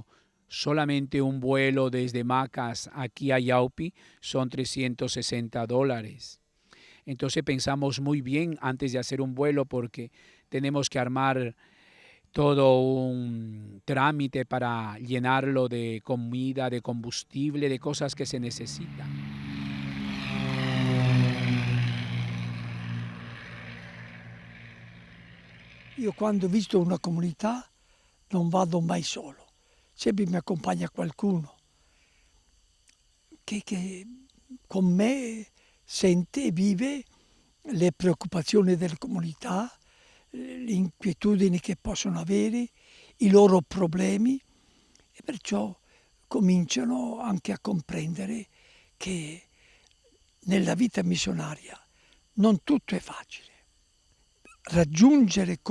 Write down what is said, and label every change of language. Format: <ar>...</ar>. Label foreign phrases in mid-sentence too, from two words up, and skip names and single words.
<es>Solamente un vuelo desde Macas aquí a Yaupi son $360. Entonces pensamos muy bien antes de hacer un vuelo porque tenemos que armar todo un trámite para llenarlo de comida, de combustible, de cosas que se necesitan.</es> <it>Io quando visito una comunità non vado mai solo, sempre mi accompagna qualcuno che con me sente e vive le preoccupazioni della comunità, le inquietudini che possono avere, i loro problemi e perciò cominciano anche a comprendere che nella vita missionaria non tutto è facile.</it>